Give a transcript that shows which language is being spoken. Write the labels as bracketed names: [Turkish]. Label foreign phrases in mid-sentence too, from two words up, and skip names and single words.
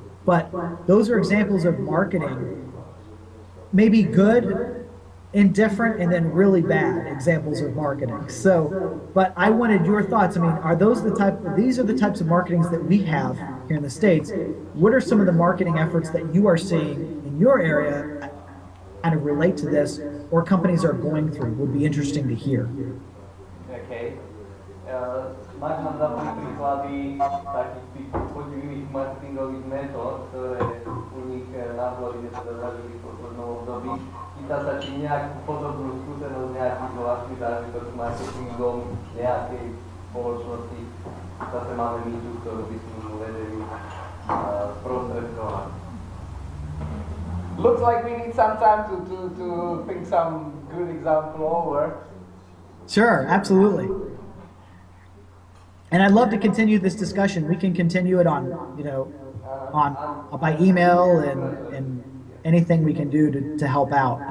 [English] But those are examples of marketing, maybe good, indifferent, and then really bad examples of marketing. So, but I wanted your thoughts. I mean, are those these are the types of marketings that we have here in the States. What are some of the marketing efforts that you are seeing in your area kind of relate to this, or companies are going through? Would be interesting to hear. Okay. [Slovak] Máš nám dali príklady takých tých podivných marketingových metód, ktoré u nich naboli, kde sa zažili v poslednom období. Pýta sa, či nejakú podobnú skúsenosť nejaký vlastný zážitok s marketingom nejakej spoločnosti. Zase máme my tu, ktorú by sme mu vedeli sprostredkovať. [English] Looks like we need some time to think some good example over. Sure, absolutely. And I'd love to continue this discussion. We can continue it on, by email and anything we can do to help out.